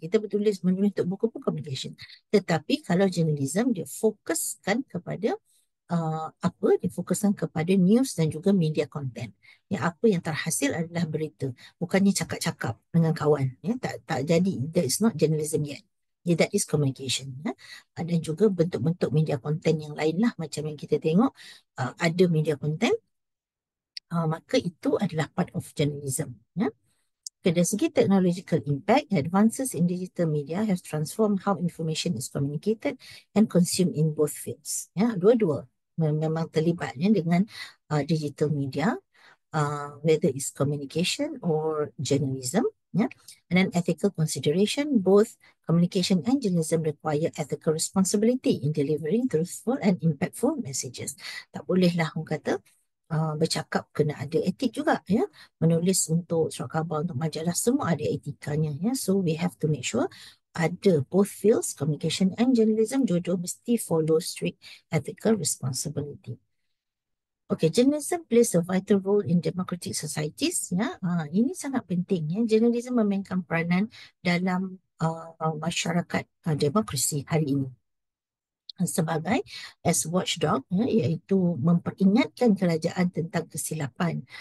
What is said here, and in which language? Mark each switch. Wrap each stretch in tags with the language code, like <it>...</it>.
<ms>Kita menulis untuk buku pun communication. Tetapi kalau journalism dia fokuskan kepada difokuskan kepada news dan juga media content. Ya, apa yang terhasil adalah berita, bukannya cakap-cakap dengan kawan. Ya, tak jadi.</ms> <en>That is not journalism yet. Ya, that is communication.</en> <ms>Ya. Dan juga bentuk-bentuk media content yang lain lah, macam yang kita tengok ada media content maka itu adalah</ms> <en>part of journalism.</en> <ms>Ya.</ms> <en>Okay,</en> <ms>dari segi</ms> <en>technological impact, advances in digital media have transformed how information is communicated and consumed in both fields.</en> <ms>Ya, dua-dua memang terlibat ya, dengan digital media,</ms> <en>whether it's communication or journalism.</en> <ms>Yeah.</ms> <en>And then ethical consideration, both communication and journalism require ethical responsibility in delivering truthful and impactful messages.</en> <ms>Tak bolehlah orang kata bercakap kena ada etik juga ya. Menulis untuk surat khabar, untuk majalah, semua ada etikanya ya.</ms> <en>So we have to make sure ada both fields, communication and journalism,</en> <ms>dua-dua mesti</ms> <en>follow strict ethical responsibility. Okay, journalism plays a vital role in democratic societies.</en> <ms>Ya, ini sangat penting. Ya, journalism memainkan peranan dalam masyarakat demokrasi hari ini sebagai</ms> <en>as watchdog,</en> <ms>ya, iaitu memperingatkan kerajaan tentang kesilapan.</ms>